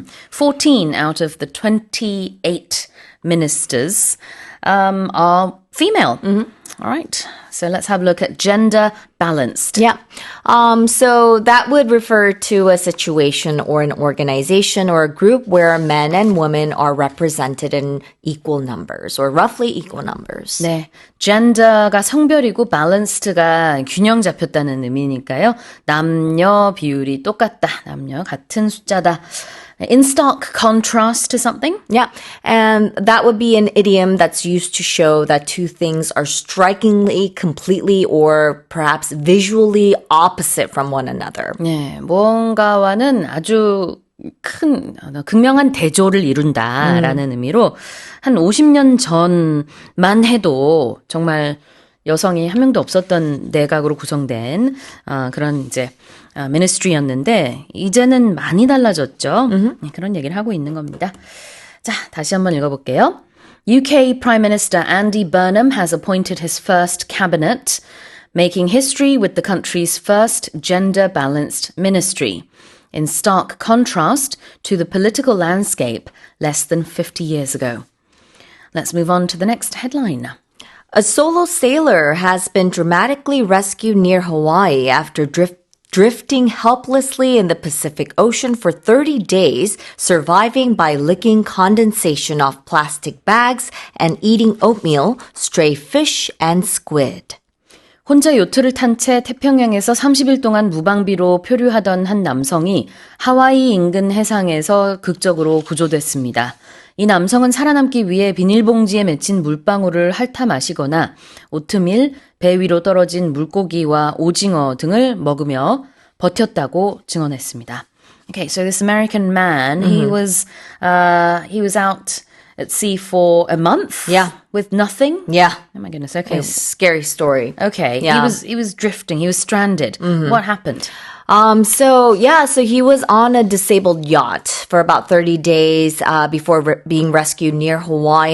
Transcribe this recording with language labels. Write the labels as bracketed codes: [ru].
[en] 14 out of the 28 ministers are female. All right. So let's have a look at gender balanced. Yeah. So that would refer to a situation or an organization or a group where men and women are represented in equal numbers or roughly equal numbers. [ko] 네, gender가 성별이고 balanced가 균형 잡혔다는 의미니까요. 남녀 비율이 똑같다. 남녀 같은 숫자다. [en] In stark contrast to something. Yeah. And that would be an idiom that's used to show that two things are strikingly, completely, or perhaps visually opposite from one another. [ko] 네, 무언가와는 아주 큰 극명한 대조를 이룬다라는 의미로 한 50년 전만 해도 정말 여성이 한 명도 없었던 내각으로 구성된 그런 이제 미니스트리였는데 이제는 많이 달라졌죠. 네, 그런 얘기를 하고 있는 겁니다. 자, 다시 한번 읽어볼게요. [en] UK Prime Minister Andy Burnham has appointed his first cabinet, making history with the country's first gender-balanced ministry, in stark contrast to the political landscape less than 50 years ago. Let's move on to the next headline. A solo sailor has been dramatically rescued near Hawaii after drifting helplessly in the Pacific Ocean for 30 days, surviving by licking condensation off plastic bags and eating oatmeal, stray fish, and squid. [ko] 혼자 요트를 탄 채 태평양에서 30일 동안 무방비로 표류하던 한 남성이 하와이 인근 해상에서 극적으로 구조됐습니다. 이 남성은 살아남기 위해 비닐봉지에 맺힌 물방울을 핥아 마시거나 오트밀, 배 위로 떨어진 물고기와 오징어 등을 먹으며 버텼다고 증언했습니다. [en] Okay, so this American man, he was out at sea for a month. Yeah. With nothing. Yeah. Oh my goodness. Okay. A scary story. Okay. Yeah. He was drifting. He was stranded. What happened? So he was on a disabled yacht for about 30 days before being rescued near Hawaii.